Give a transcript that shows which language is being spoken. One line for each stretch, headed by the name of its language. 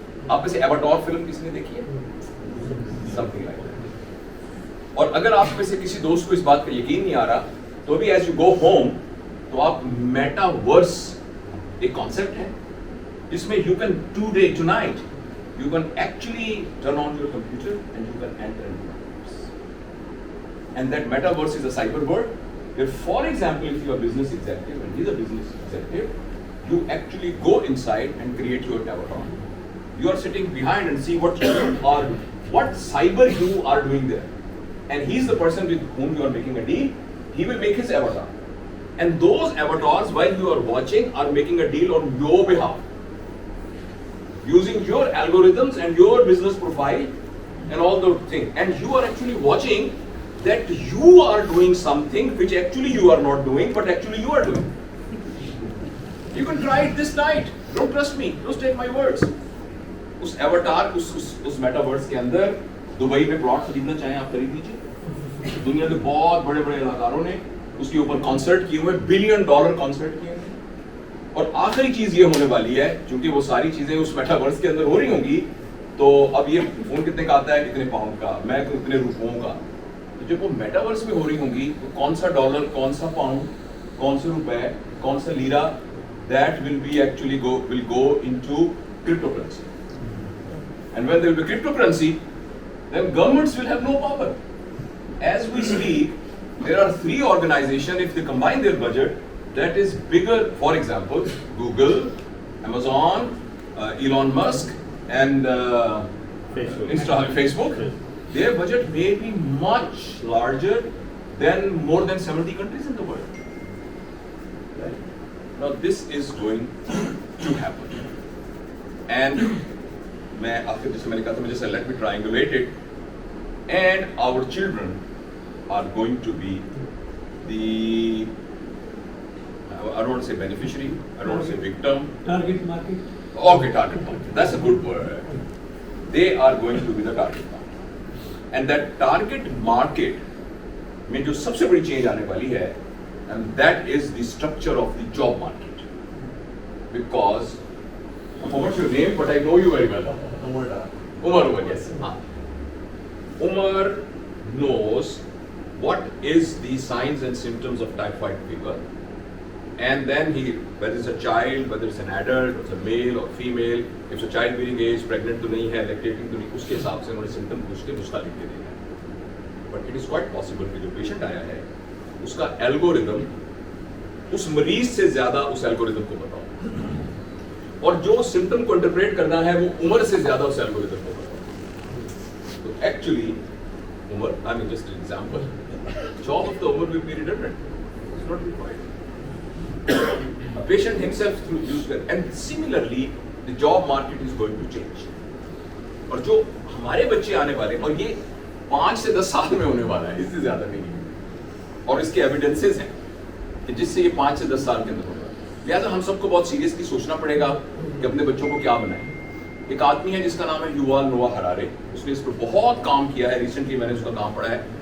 Hindi: आप में से एवाटार फिल्म किसने देखी है?
English: Something like that.
Hindi: और अगर आप में से किसी दोस्त को इस बात का यकीन नहीं आ रहा, तो अभी
English: as you go home,
Hindi: तो आप मेटावर्स एक कॉन्सेप्ट है जिसमें
English: You can tonight you can actually turn on your computer and you can enter and that metaverse is a cyber world. Where, for example, if you are a business executive and he's a business executive, you actually go inside and create your avatar. You are sitting behind and see what cyber you are doing there. And he's the person with whom you are making a deal. He will make his avatar. And those avatars, while you are watching, are making a deal on your behalf. Using your algorithms and your business profile and all those things. And you are actually watching that you are doing something which actually you are not doing, but actually you are doing. You can try it this night. Don't trust me. Don't take my words.
Hindi: उस avatar, उस metaverse के अंदर Dubai में plot खरीदना चाहें आप खरीद लीजिए. दुनिया के बहुत बड़े-बड़े कलाकारों ने उसके ऊपर कॉन्सर्ट किए हुए, $1 बिलियन कॉन्सर्ट किए हैं. और आखिरी चीज ये होने वाली है, क्योंकि वो सारी चीजें उस मेटावर्स के अंदर हो रही होंगी, तो अब ये फोन कितने का आता है, इतने पाउंड का, मैं इतने रुपयों का. तो जब वो मेटावर्स में हो रही होंगी, तो कौन सा डॉलर, कौन सा पाउंड, कौन से रुपए, कौन सा lira,
English: that will go into cryptocurrency. And when there will be cryptocurrency, then governments will have no power. As we speak, there are 3 organizations, if they combine their budget, that is bigger, for example, Google, Amazon, Elon Musk, and Facebook. Their budget may be much larger than more than 70 countries in the world. Right? Now this is going to happen.
Hindi: And मैं आखिर जैसे मैंने कहा था, मुझे
English: let me triangulate it. And our children are going to be the, I don't want to say beneficiary, I don't want to say victim. Target market. Okay, target market. That's a good word. They are going to be the target market. And that target market
Hindi: में जो सबसे बड़ी
English: change
Hindi: आने वाली है,
English: and that is the structure of the job market. Because, I forgot your name, but I know you very well. Umar, yes. Umar knows what is the signs and symptoms of typhoid fever. And then whether it's a child, whether it's an adult, whether it's a male or female, if it's a childbearing age, pregnant
Hindi: तो नहीं है,
English: lactating तो नहीं,
Hindi: उसके हिसाब से उन्होंने symptom पूछ के नुस्खा लिख के देना है.
English: But it is quite possible
Hindi: कि जो patient आया है, उसका algorithm उस मरीज से ज़्यादा उस algorithm को पता हो. और जो symptom को interpret करना है, वो उम्र से ज़्यादा उस algorithm को पता हो.
English: So actually, Umar, I mean just an example, job of the Umar will be redundant. It's not required. A patient himself through use it, and similarly the job market is going to change.
Hindi: और जो हमारे बच्चे आने वाले, और ये 5 से 10 साल में होने वाला है, इससे ज्यादा नहीं है, और इसके एविडेंसेस हैं कि जिससे ये 5 से 10 साल के अंदर होगा. लिहाजा हम सबको बहुत सीरियसली सोचना पड़ेगा कि अपने बच्चों को क्या बनाएं. एक आदमी है जिसका नाम है युवाल नोआ हरारे, उसने इस पर बहुत काम किया है. रिसेंटली मैंने उसका काम पढ़ा है.